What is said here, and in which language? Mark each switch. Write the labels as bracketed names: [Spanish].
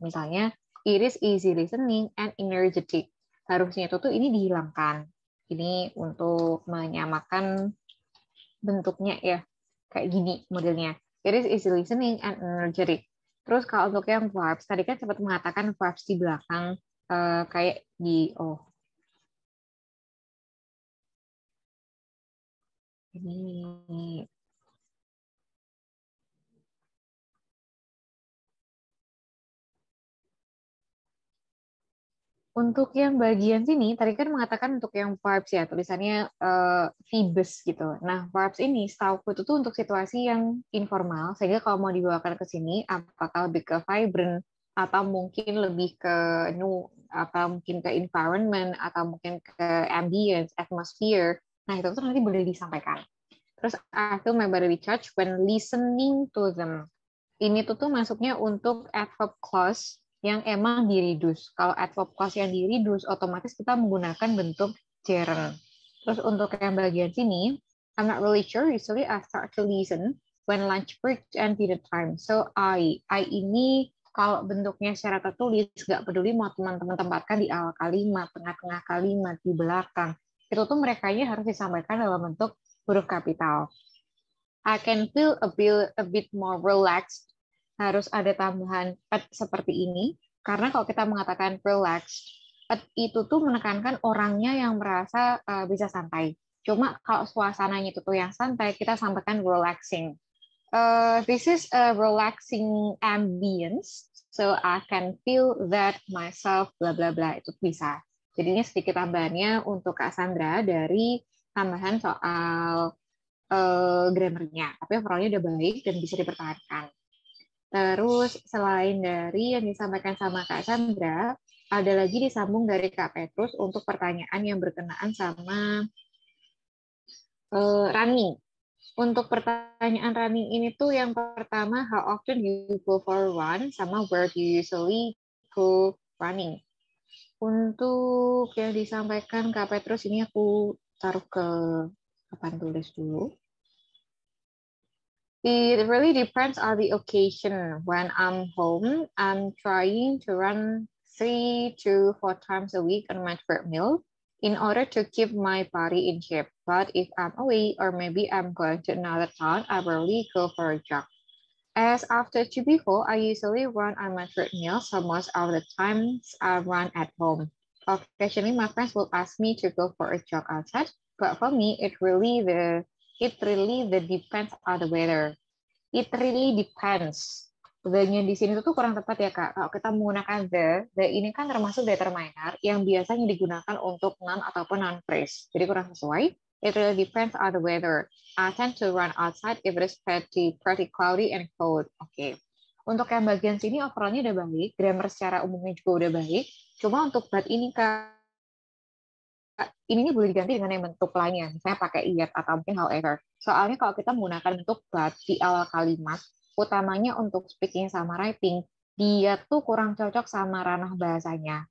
[Indonesian] Misalnya, [English] it is easy listening and energetic. [Indonesian] Harusnya itu tuh ini dihilangkan. Ini untuk menyamakan bentuknya ya. Kayak gini modelnya. [English] It is easy listening and energetic. [Indonesian] Terus kalau untuk yang vibes, tadi kan sempat mengatakan vibes di belakang kayak di ini. Untuk yang bagian sini, tadi kan mengatakan untuk yang vibes ya, tulisannya vibes gitu. Nah, vibes ini setahu itu tuh untuk situasi yang informal, sehingga kalau mau dibawakan ke sini, apakah lebih ke vibrant, atau mungkin lebih ke atau mungkin ke environment, atau mungkin ke ambience, atmosphere. Nah, itu tuh nanti boleh disampaikan. Terus, [English] I feel my body recharge when listening to them. [Indonesian] Ini tuh masuknya untuk adverb clause yang emang di-reduce. Kalau adverb clause yang di-reduce, otomatis kita menggunakan bentuk gerund. Terus untuk yang bagian sini, [English] I'm not really sure, usually I start to listen when lunch break and dinner time. [Indonesian] So, I ini kalau bentuknya secara tertulis, nggak peduli mau teman-teman tempatkan di awal kalimat, tengah-tengah kalimat, di belakang. Itu tuh merekanya harus disampaikan dalam bentuk huruf kapital. [English] I can feel a bit more relaxed. [Indonesian] Harus ada tambahan at seperti ini, karena kalau kita mengatakan relaxed, at itu tuh menekankan orangnya yang merasa bisa santai. Cuma kalau suasananya itu tuh yang santai, kita sampaikan relaxing. [English] This is a relaxing ambience, so I can feel that myself, [Indonesian] bla bla bla, itu bisa. Jadi ini sedikit tambahannya untuk Kak Sandra dari tambahan soal grammarnya, tapi overallnya udah baik dan bisa dipertahankan. Terus selain dari yang disampaikan sama Kak Sandra, ada lagi disambung dari Kak Petrus untuk pertanyaan yang berkenaan sama running. Untuk pertanyaan running ini tuh yang pertama, [English] how often you go for a run, [Indonesian] sama [English] where do you usually go running. [Indonesian] Untuk yang disampaikan Kak Petrus ini aku taruh ke papan tulis dulu. [English] It really depends on the occasion. When I'm home, I'm trying to run 3 to 4 times a week on my treadmill in order to keep my body in shape. But if I'm away or maybe I'm going to another town, I rarely go for a jog. As after Chibiho, I usually run on my treadmill, so most of the times I run at home. Occasionally, my friends will ask me to go for a jog outside, but for me, it really depends on the weather. It really depends. [Indonesian] The-nya di sini tuh kurang tepat ya Kak. Kalau kita menggunakan the ini kan termasuk determiner yang biasanya digunakan untuk noun ataupun noun phrase. Jadi kurang sesuai. [English] It really depends on the weather. I tend to run outside if it is pretty cloudy and cold. [Indonesian] Oke. Untuk yang bagian sini overall-nya udah baik, grammar secara umumnya juga udah baik. Cuma untuk but ini Kak, ininya boleh diganti dengan yang bentuk lainnya, misalnya pakai yet atau mungkin however. Soalnya kalau kita menggunakan bentuk but di awal kalimat, utamanya untuk speaking sama writing, dia tuh kurang cocok sama ranah bahasanya.